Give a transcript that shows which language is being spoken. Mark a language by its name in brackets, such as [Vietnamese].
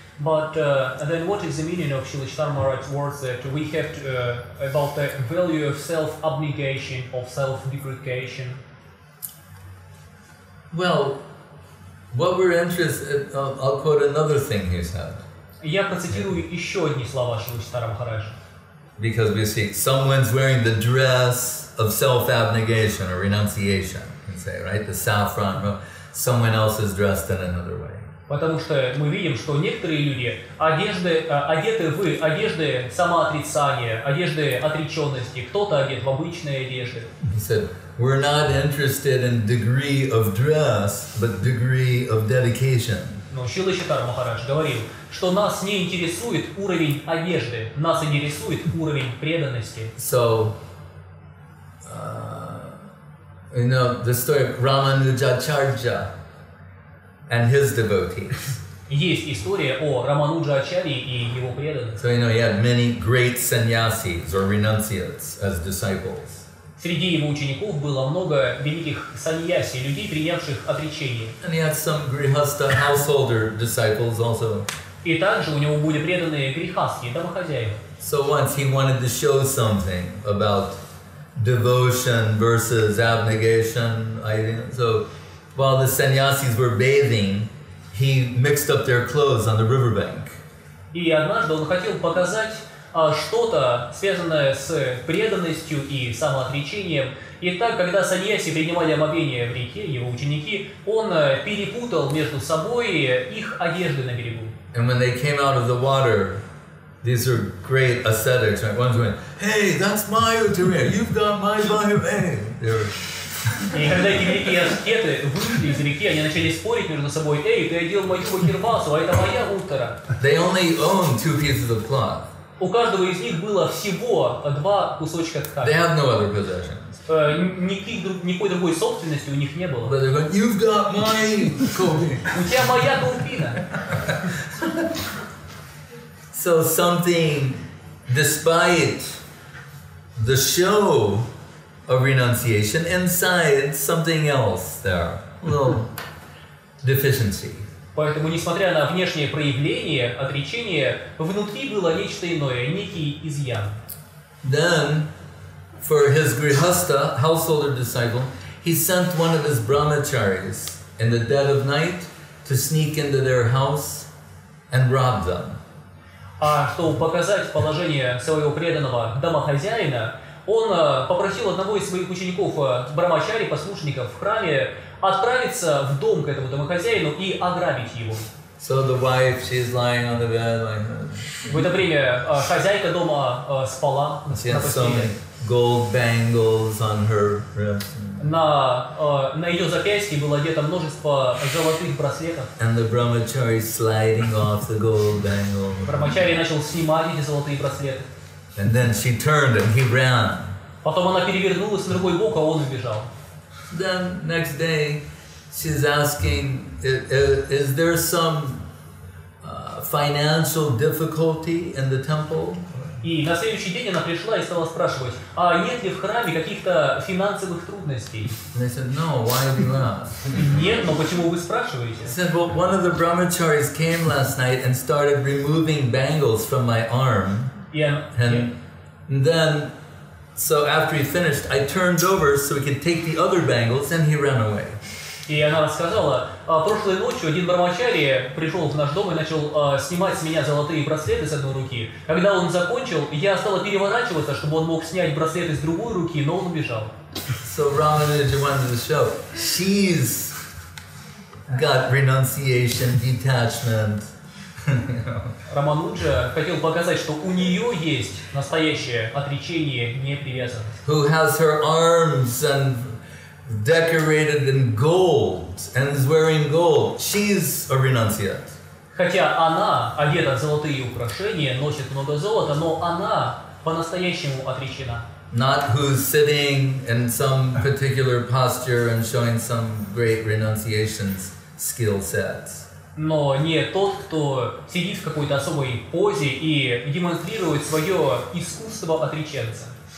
[English] But then what is the meaning of Shrila Maharaj's words that we have to, about the value of self-abnegation, of self-deprecation? Well, what we're interested, I'll quote another thing he said. [Russian] Я процитирую еще одни слова Шрила Махараджа. [English] Because we see someone's wearing the dress of self-abnegation or renunciation, you can say, right? The saffron, someone else is dressed in another way. [Russian] Потому что мы видим, что некоторые люди одеты в одежды самоотрицания, одежды отреченности, кто-то одет в обычные одежды. [English] He said, we're not interested in degree of dress, but degree of dedication. [Russian] Но Шрила Махарадж говорил, что нас не интересует уровень одежды, нас интересует уровень преданности. [English] So, you know, the story of Раманудж-ачарье and his devotees. [Russian] Есть история о Раманудж-ачарье и его преданных. [English] So, you know, he had many great sannyasis or renunciates as disciples. [Russian] Среди его учеников было много великих саньяси, людей, принявших отречение. [English] And he had some grihasta householder disciples also. [Russian] И также у него были преданные грехастские домохозяева. [English] So once he wanted to show something about devotion versus abnegation. So while the sannyasis were bathing, he mixed up their clothes on the riverbank. [Russian] И однажды он хотел показать что-то, связанное с преданностью и самоотречением. И так, когда саньяси принимали омовение в реке, его ученики, он перепутал между собой их одежды на берегу. [English] And when they came out of the water, these are great ascetics. Right? One's going, "Hey, that's my uttara. You've got my body." Hey, [Russian] И когда эти великие аскеты вышли из реки, они начали спорить между собой. Эй, ты одел мою кирвасу, а это моя уттара. [English] They only owned 2 pieces of cloth. [Russian] У каждого из них было всего 2 кусочка ткани. [English] They have no other possessions. [Russian] Никакой другой собственности у них не было. [English] But they're going, "You've got my coat." [Russian] У тебя моя каупина. [English] So something, despite the show of renunciation, inside something else there, a little deficiency. [Russian] Поэтому, несмотря на внешнее проявление отречения, внутри было нечто иное, некий изъян. [English] Then, for his grihasta, householder disciple, he sent one of his brahmacharis in the dead of night to sneak into their house and rob them. [Russian] А чтобы показать положение своего преданного домохозяина, он попросил одного из своих учеников, брамачари, послушников в храме, отправиться в дом к этому домохозяину и ограбить его. [English] So the wife, she's lying on the bed like that. [Russian] В это время хозяйка дома спала на постели. [English] Gold bangles on her wrist. [Russian] На ее запястье было одето множество золотых браслетов. [English] And the brahmachari sliding off the gold bangle. [Russian] Брамачари начал снимать эти золотые браслеты. [English] And then she turned and he ran. [Russian] Потом она перевернулась на другой бок, а он убежал. [English] Then next day, she's asking, is there some financial difficulty in the temple? [Russian] И на следующий день она пришла и стала спрашивать, а нет ли в храме каких-то финансовых трудностей? [English] And they said, no, why do you ask? [Russian] Нет, но почему вы спрашиваете? [English] He said, well, one of the brahmacharis came last night and started removing bangles from my arm. And then, so after he finished, I turned over so he could take the other bangles and he ran away. [Russian] И она рассказала, прошлой ночью один брамачари пришел в наш дом и начал снимать с меня золотые браслеты с одной руки. Когда он закончил, я стала переворачиваться, чтобы он мог снять браслеты с другой руки, но он убежал. [English] So Ramanuja wanted to show, she's got renunciation, detachment. [Russian] Рамануджа хотел показать, что у нее есть настоящее отречение, непривязанность. [English] Who has her arms and decorated in gold and is wearing gold, she's a renunciate. [Russian] Хотя она одета в золотые украшения, носит много золота, но она по-настоящему отречена. [English] Not who's sitting in some particular posture and showing some great renunciation skill sets. [Russian] Но не тот, кто сидит в какой-то особой позе и демонстрирует свое искусство отреченца.